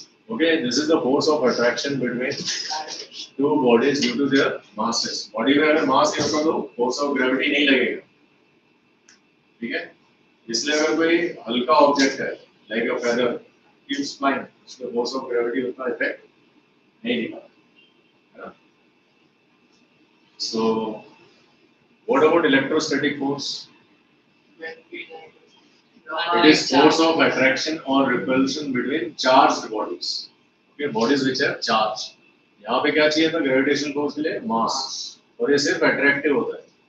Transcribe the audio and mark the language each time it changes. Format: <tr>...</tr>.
<en>Okay, this is the force of attraction between two bodies due to their masses.</en> <hi>Body में अगर mass है तो force of gravity नहीं लगेगा, ठीक है? इसलिए अगर कोई हल्का ऑब्जेक्ट है,</hi> <en>like a feather, keeps flying,</en> <hi>उसके force of gravity उतना effect नहीं दिखा, है ना?</hi> <en>So, what about electrostatic force? It is force of attraction or repulsion between charged bodies. Okay, bodies which are charged.</en> <hi>यहाँ पे क्या चाहिए था ग्रेविटेशनल फोर्स के लिए? मास. और ये सिर्फ अट्रैक्टिव होता है.</hi>